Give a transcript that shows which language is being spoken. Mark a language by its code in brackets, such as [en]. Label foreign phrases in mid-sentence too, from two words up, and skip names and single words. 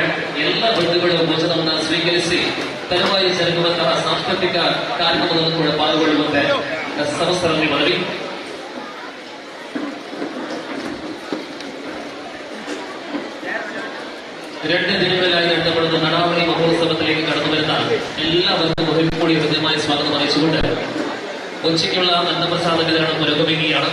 [kn] ಎಲ್ಲ ಬಂಧುಗಳು ಭೋಜನವನ್ನು ಸ್ವೀಕರಿಸಿ ತರುವಾಯ ಜರುಗುವಂತಹ ಸಾಂಸ್ಕೃತಿಕ ಕಾರ್ಯಕ್ರಮವನ್ನು ಕೂಡ ಪಾಲ್ಗೊಳ್ಳುವಂತೆ ಸಮಸ್ತರಲ್ಲಿ ಮನವಿ. [ml] രണ്ട് ദിനങ്ങളിലായി നടത്തപ്പെടുന്ന നടാവളി മഹോത്സവത്തിലേക്ക് കടന്നു വരുന്ന എല്ലാവർക്കും ഒരിക്കൽ കൂടി ഹൃദ്യമായി സ്വാഗതം അറിയിച്ചുകൊണ്ട് ഉച്ചയ്ക്കുള്ള അന്നപ്രസാദ വിതരണം പുരോഗമിക്കുകയാണ്.